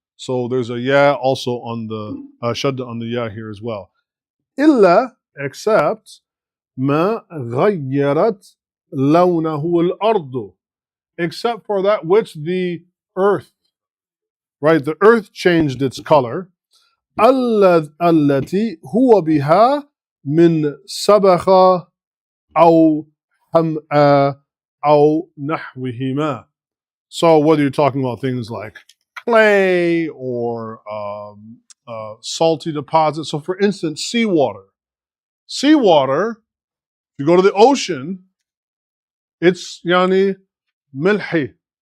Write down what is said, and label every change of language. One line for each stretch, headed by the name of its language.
English: So there's a ya also on the shadda on the ya here as well. إلا, except
Arabic: ما غيرت لونه الأرض,
English: except for that which the earth, right? The earth changed its color.
Arabic: التي هو بها من سبخ أو حمأ أو نحوهما.
English: So whether you're talking about things like clay or salty deposits. So for instance, seawater. Seawater, if you go to the ocean, it's
Arabic: yani milhi.